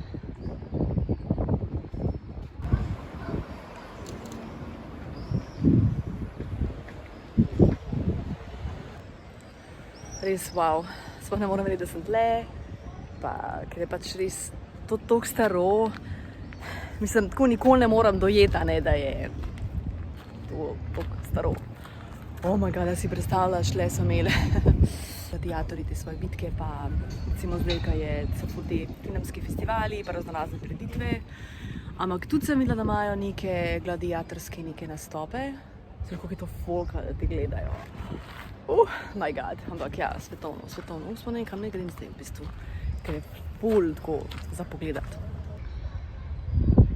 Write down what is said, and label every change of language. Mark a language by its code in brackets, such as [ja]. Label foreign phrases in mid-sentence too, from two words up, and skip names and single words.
[sl] Res wow. Sploh ne moram verjeti, da sem tle. Pa, ker je pač res to toliko staro. Mislim, tako nikoli ne moram dojeti, ne, da je to toliko staro. [en] Oh my god, [sl] da si predstavljaš, le so imeli gladiatorji te svoje bitke, pa recimo zdaj, ko so ful te filmski festivali, pa raznorazne prireditve. Ampak tudi sem videla, da imajo neke gladiatorske neke nastope. Zdaj, kako je to folka, da te gledajo. [en] My god, [sl] ampak ja, svetovno. Smo nekam ne grem zdaj v bistvu, ker je ful tako za pogledati.